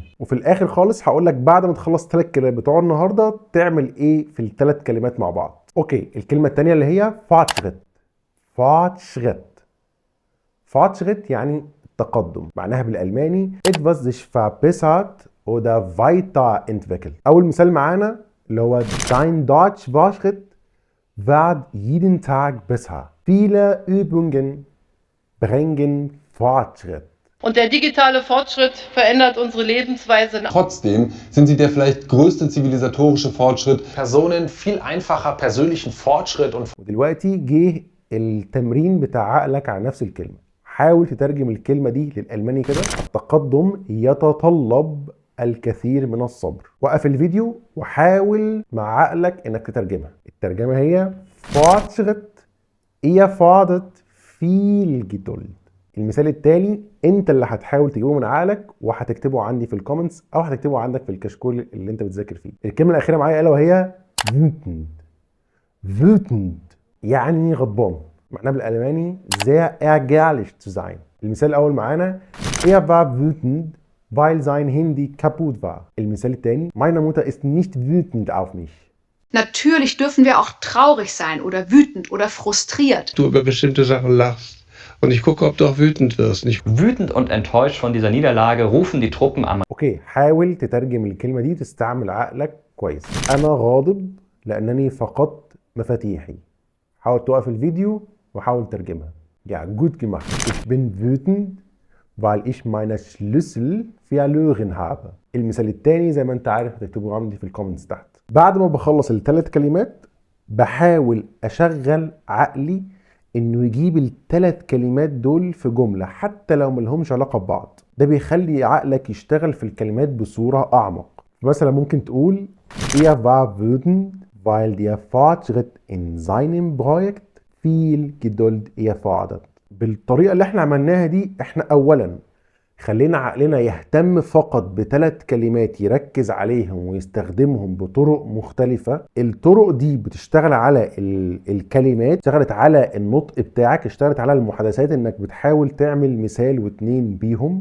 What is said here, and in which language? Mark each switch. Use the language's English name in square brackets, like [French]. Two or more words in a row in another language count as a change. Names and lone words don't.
[Arabic] وفي الاخر خالص هقول لك بعد ما تخلص 3 كلمات بتوع النهارده تعمل ايه في ال3 كلمات مع بعض. اوكي، الكلمه الثانيه اللي هي Fortschritt يعني التقدم. معناها بالالماني [German] etwas sich verbessert oder weiterentwickelt. [Arabic] اول مثال معانا اللي هو [German] dein Deutsch Fortschritt wird jeden Tag besser. Viele Übungen bringen Fortschritt. Und der digitale Fortschritt verändert unsere Lebensweise. Trotzdem sind sie der vielleicht größte zivilisatorische Fortschritt. Personen viel einfacher persönlichen Fortschritt und [Arabic] ودلوقتي جه التمرين بتاع عقلك على نفس الكلمة. حاول تترجم الكلمة دي للألماني كده: التقدم يتطلب الكثير من الصبر. وقف الفيديو وحاول مع عقلك انك تترجمها. الترجمة هي [German] Fortschritt erfordert viel Geduld. [Arabic] المثال التالي انت اللي هتحاول تجيبه من عقلك وهتكتبه عندي في الكومنتس او هتكتبه عندك في الكشكول اللي انت بتذاكر فيه. الكلمة الأخيرة معايا الا وهي wütend يعني غضبان. معناه بالألماني [German] sehr ärgerlich zu sein. [Arabic] المثال الأول معانا: [German] Er war wütend, weil sein Handy kaputt war. [Arabic] المثال الثاني: [German] Meine Mutter ist nicht wütend auf mich. Natürlich dürfen wir auch traurig sein oder wütend oder frustriert. Du über bestimmte Sachen lachst. Und ich gucke, ob du auch wütend wirst. Wütend und enttäuscht von dieser Niederlage rufen die Truppen am [Arabic] اوكي، حاول تترجم الكلمة دي وتستعمل عقلك كويس. أنا غاضب لأنني فقدت مفاتيحي. حاول توقف الفيديو وحاول ترجمها. [German] Ja, gut gemacht. Ich bin wütend, weil ich meine Schlüssel verloren habe. [Arabic] المثال التاني زي ما انت عارف هتكتبه عندي في الكومنتس تحت. بعد ما بخلص ال3 كلمات بحاول أشغل عقلي انه يجيب ال3 كلمات دول في جملة حتى لو ملهمش علاقة ببعض. ده بيخلي عقلك يشتغل في الكلمات بصورة أعمق. مثلا ممكن تقول: [German] Er war wütend, weil der Fortschritt in seinem Projekt viel Geduld erfordert. [Arabic] بالطريقة اللي احنا عملناها دي احنا اولا خلينا عقلنا يهتم فقط ب3 كلمات يركز عليهم ويستخدمهم بطرق مختلفة. الطرق دي بتشتغل على الكلمات، اشتغلت على النطق بتاعك، اشتغلت على المحادثات انك بتحاول تعمل مثال واتنين بيهم.